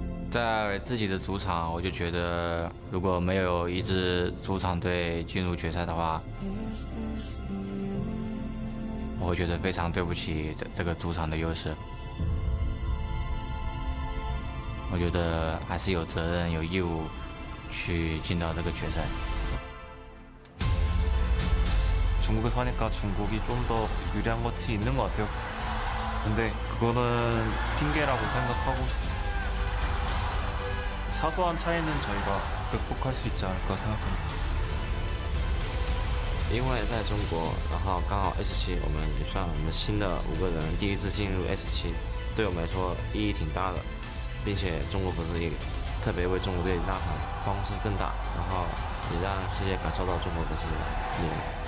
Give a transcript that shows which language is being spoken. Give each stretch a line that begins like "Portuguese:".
Chinese: 在自己的主场，我就觉得如果没有一支主场队进入决赛的话，我会觉得非常对不起这个主场的优势。我觉得还是有责任、有义务去进到这个决赛。
Korean: 중국에 사니까 중국이 좀 더 유리한 것이 있는 것 같아요. 근데 그거는 핑계라고 생각하고 사소한 차이는 저희가 극복할 수 있지 않을까 생각합니다.
Chinese: 因为在中国，然后刚好 S7，我们也算我们新的5个人第一次进入 S7，对我们来说意义挺大的，并且中国粉丝也特别为中国队呐喊，欢呼声更大，然后也让世界感受到中国粉丝的力量。